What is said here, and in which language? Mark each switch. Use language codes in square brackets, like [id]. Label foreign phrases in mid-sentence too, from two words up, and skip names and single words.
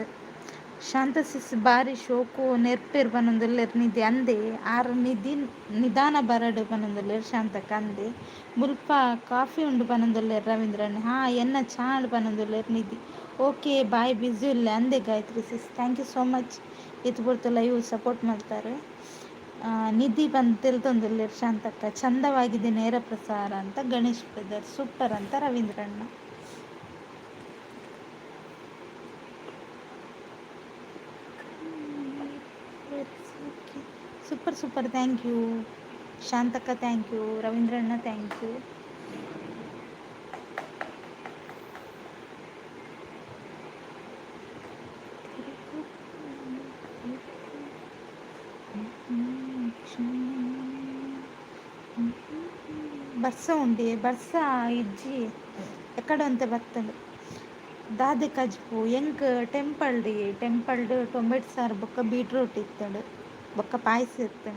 [tcy] ಶಾಂತ ಸಿಸ್ ಬಾರಿ ಶೋಕು ನೆರ್ಪೇರು ಪನೊಂದುಲ್ಲೇರು ನಿಧಿ ಅಂದೆ. ಆರು ನಿಧಿ ನಿಧಾನ ಬರಡು ಪನೊಂದುಲ್ಲೇರು ಶಾಂತಕ್ಕ ಅಂದೆ. ಮುಲ್ಪ ಕಾಫಿ ಉಂಡು ಪನೊಂದುಲ್ಲೇರು ರವೀಂದ್ರಣ್ಣ. ಎನ್ನ ಚಾ ಉಂಡು ಪನೊಂದುಲ್ಲೇರು ನಿಧಿ. [en] okay bye busy [tcy] ಉಲ್ಲೆ ಅಂದೆ ಗಾಯತ್ರಿ ಸಿಸ್. [en] thank you so much [kn] ಇದು ಬಿಡ್ತು [en] live support [kn] ಮಾಡ್ತಾರೆ. [tcy] ನಿಧಿ ಬಂದು ತಿಳ್ತೊಂದುಲ್ಲೇರು ಶಾಂತಕ್ಕ. [kn] ಚಂದವಾಗಿದೆ ನೇರ ಪ್ರಸಾರ ಅಂತ ಗಣೇಶ್ ಬ್ರದರ್. ಸೂಪರ್ ಅಂತ ರವೀಂದ್ರಣ್ಣ. [en] super super thank you [kn] ಶಾಂತಕ್ಕ. [en] thank you ರವೀಂದ್ರಣ್ಣ. thank you. [tcy] ಬರ್ಸ ಉಂಡಿ ಬರ್ಸ ಇಜ್ಜಿ ಎಕಡೆ ಅಂತ ಬರ್ತದೆ ದಾದೆ ಕಜ್ಪು ಎಂಕ್ ಟೆಂಪಲ್ಡ್ ಟೊಮೆಟೊ ಸಾರು ಬೊಕ್ಕ ಬೀಟ್ರೂಟ್ ಇತ್ತಡು ಬೊಕ್ಕ ಪಾಯಸ ಇರ್ತದೆ.